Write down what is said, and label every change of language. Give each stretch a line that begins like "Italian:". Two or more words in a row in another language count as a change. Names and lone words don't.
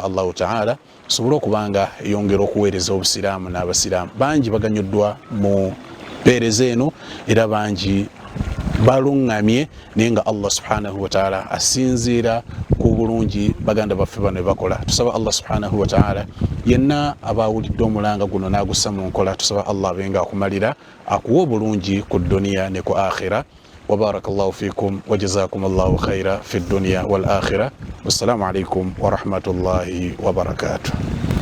Arabic: الله تعالى
Ganda: tusobole okubanga eyongera okuweereza obusiraamu n'abasiraamu bangi baganyuddwa mu mpeereza eno era bangi baluŋŋamye naye nga
Arabic: الله سبحانه وتعالى
Ganda: asinziira ku bulungi baganda baffe bano bakola tusaba
Arabic: الله سبحانه وتعالى
Ganda: yenna abawulidde omulanga guno n'agussa mu nkola tusaba Allah abenga akumalira akuwa obulungi ku duniya ne ku akhira
Arabic: وبارك الله فيكم وجزاكم الله خيرا في الدنيا والآخرة والسلام عليكم ورحمة الله وبركاته.